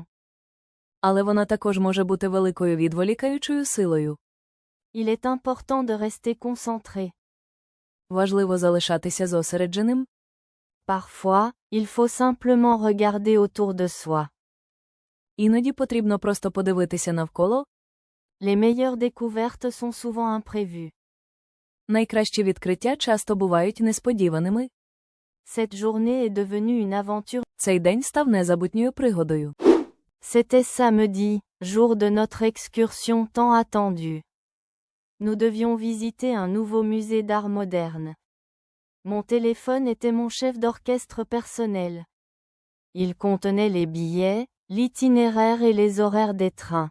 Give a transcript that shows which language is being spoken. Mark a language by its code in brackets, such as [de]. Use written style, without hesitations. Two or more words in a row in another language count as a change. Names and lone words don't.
[uk] але вона також може бути великою відволікаючою силою. [fr] Il est important de rester concentré. [uk] Важливо залишатися зосередженим. [fr] Parfois, il faut simplement regarder autour de soi. [uk] Іноді потрібно просто подивитися навколо. [fr] Les meilleures découvertes sont souvent imprévues. [uk] Найкращі відкриття часто бувають несподіваними. [fr] Cette journée est devenue une aventure. [uk] Цей день став незабутньою пригодою. [fr] C'était samedi, jour de notre excursion tant attendue. Nous devions visiter un nouveau musée d'art moderne. Mon téléphone était mon chef d'orchestre personnel. Il contenait les billets, l'itinéraire et les horaires des trains.